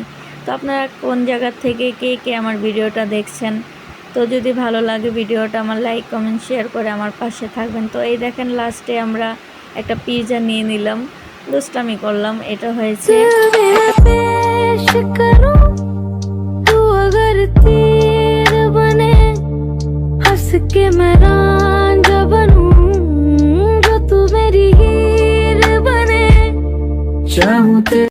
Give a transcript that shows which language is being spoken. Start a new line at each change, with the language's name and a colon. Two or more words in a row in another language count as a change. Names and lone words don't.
Bangla: তো আপনারা কোন জায়গা থেকে কে কে আমার ভিডিওটা দেখছেন। তো যদি ভালো লাগে ভিডিওটা আমার লাইক কমেন্ট শেয়ার করে আমার পাশে থাকবেন। তো এই দেখেন লাস্টে আমরা একটা পিৎজা নিয়ে নিলাম, দুষ্টামি করলাম। এটা হয়েছে
Hindi: मगर तीर बने हंस के मैं रांझा बनूं जो तू मेरी हीर बने चाहूं